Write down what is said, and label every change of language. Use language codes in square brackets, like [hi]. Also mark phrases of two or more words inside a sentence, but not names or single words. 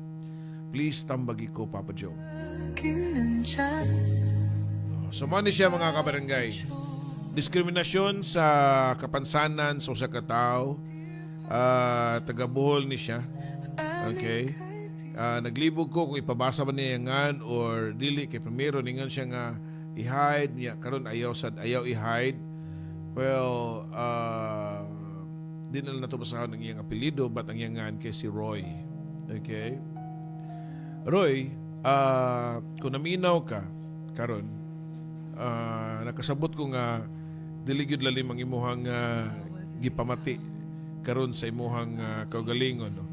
[ceb] Please tambagi ko Papa Joe. Sumani siya mga kabarangay. Diskriminasyon sa kapansanan sa usa ka tawo. Taga Bohol ni siya. Okay. Naglibog ko kung ipabasa ba niya ngan or dili kay primero ningan siya nga i-hide niya karon ayaw i-hide. Well, di na nato basahon ang iyang apelyido but ang iyang ngan kay si Roy. Okay. Roy, kung naminaw ka karon, nakasabot ko nga dili gyud lalim ang imuhang gipamati karon sa imuhang kaugalingon no?